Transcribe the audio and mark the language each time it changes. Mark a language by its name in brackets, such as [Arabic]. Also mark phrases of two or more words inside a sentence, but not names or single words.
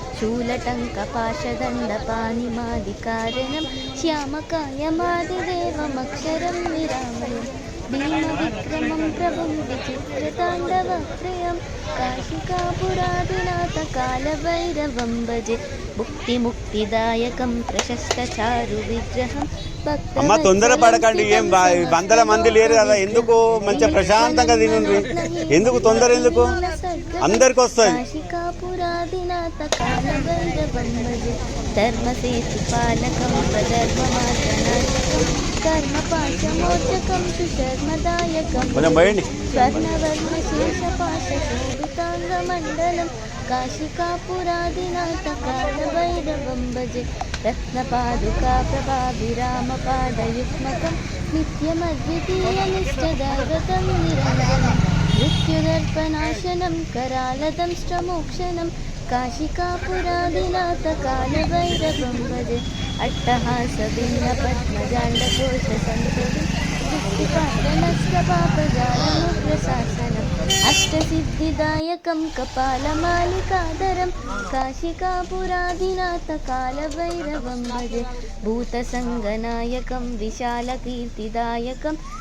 [Sanskrit] शूलटङ्कपाशदण्डपाणिमादिकारणं श्यामकायमादिदेवमक्षरं निरामयं भीमविक्रमं प्रभुं विचित्रताण्डवत्रयं काशिकापुरादिनाथ कालभैरवं भजे। मुक्तिमुक्तिदायकं प्रशस्तचारुविग्रहं [Telugu] అమ్మ తొందర పడకండి. ఏం వందల మంది లేరు కదా, ఎందుకు మంచిగా ప్రశాంతంగా తినండి. ఎందుకు తొందర, ఎందుకు అందరికి వస్తాయి. [Sanskrit] కాశికాపురాదినాథ కాలభైరవం భజే ధర్మసేతు పాలకం స్వధర్మమార్గనాశకం కర్మపాశమోచకం సుశర్మదాయకం స్వర్ణవర్ణశేషపాశోభితాంగమండలం కాశికాపురాదినాథ కాలభైరవం భజే రత్నపాదుకా ప్రభాభిరామపాదయుగ్మకం నిత్యమద్వితీయనిష్టదైవతం నిరంజనం మృత్యుదర్పనాశనం करालदंष्ट्रमोक्षणं काशिकापुरादिनाथ कालभैरवं भजे अट्टहासभिन्नपद्मजाण्डकोशसंततिं दृष्टिपाटनष्टपापजालमुग्रशासनम् अष्टसिद्धिदायकं कपालमालिकाधरं काशिकापुरादिनाथ कालभैरवं भजे भूतसङ्गनायकं विशालकीर्तिदायकं